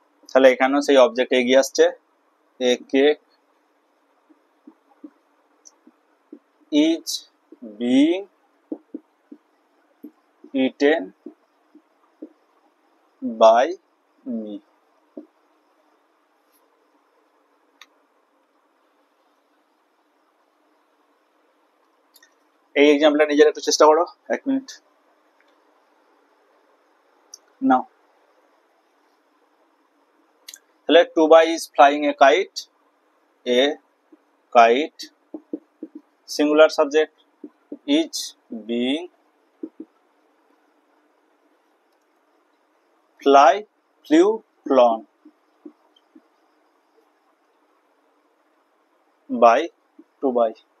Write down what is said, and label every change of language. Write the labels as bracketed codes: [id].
[bn] তাহলে এখানেও সেই অবজেক্ট এগিয়ে আসছে। [en] A cake is being eaten by me. [bn] এই এক্সাম্পলটা নিজের একটু চেষ্টা করো, 1 মিনিট নাও। [en] তাহলে Tubai is flying a kite. A kite, singular subject, is being flew, flown by Tubai.